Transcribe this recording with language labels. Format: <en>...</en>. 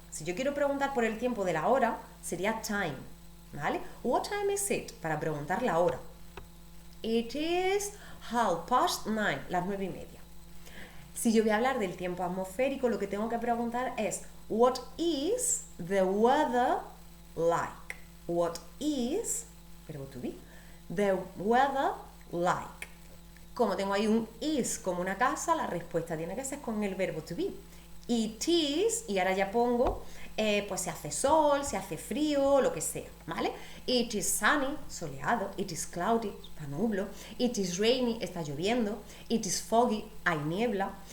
<es>Si yo quiero preguntar por el tiempo de la hora, sería time, ¿vale?</es> <en>What time is it?</en> <es>Para preguntar la hora.</es> <en>It is 9:30,</en> <es>las 9:30. Si yo voy a hablar del tiempo atmosférico, lo que tengo que preguntar es</es> <en>what is the weather like? What is, verbo to be, the weather like?</en> <es>Como tengo ahí un is como una casa, la respuesta tiene que ser con el verbo to be.</es> <en>It is,</en> <es>y ahora ya pongo, pues se hace sol, se hace frío, lo que sea, ¿vale?</es> <en>It is sunny, soleado. It is cloudy,</en> <es>está nublo.</es> <en>It is rainy,</en> <es>está lloviendo.</es> <en>It is foggy,</en> <es>hay niebla.</es>